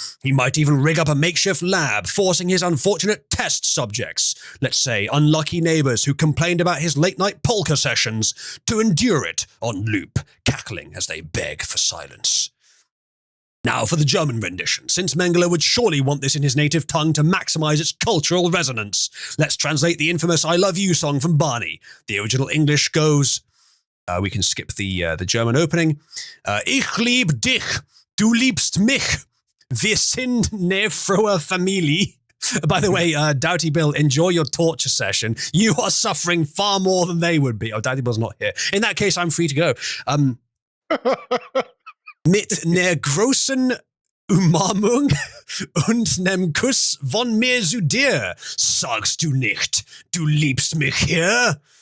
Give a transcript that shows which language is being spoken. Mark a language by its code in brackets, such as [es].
[en] He might even rig up a makeshift lab, forcing his unfortunate test subjects, let's say unlucky neighbors who complained about his late-night polka sessions, to endure it on loop, cackling as they beg for silence. Now for the German rendition, since Mengele would surely want this in his native tongue to maximize its cultural resonance. Let's translate the infamous I Love You song from Barney. The original English goes, we can skip the German opening. [de] Ich lieb dich, du liebst mich. Wir sind ne frohe Familie. [en] By the way, Doughty Bill, enjoy your torture session. You are suffering far more than they would be. Oh, Doughty Bill's not here. In that case, I'm free to go. [de] Mit ner großen Umarmung und nem Kuss von mir zu dir. Sagst du nicht, du liebst mich hier?